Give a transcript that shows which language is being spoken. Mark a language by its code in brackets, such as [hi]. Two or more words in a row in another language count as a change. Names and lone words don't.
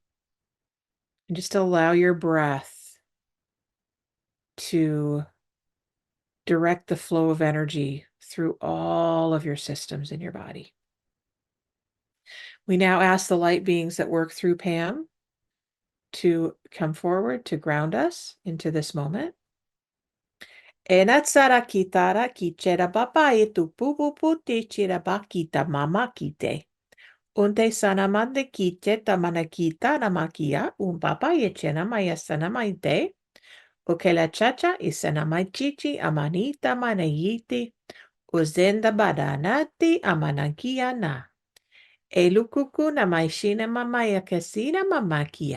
[en] And just allow your breath to direct the flow of energy through all of your systems in your body. We now ask the light beings that work through Pam to come forward to ground us into this moment. Enatsara kitara kichera papai tu pupu puti chira bakita mama kite. Unte sanamande kite tamana kita namakia un papai chena maya sanamaite. Okela chacha isanamai chichi amanita manayiti. Uzenda badanati amanakia na. Elukuku na maishina mamaya kasina mamakia.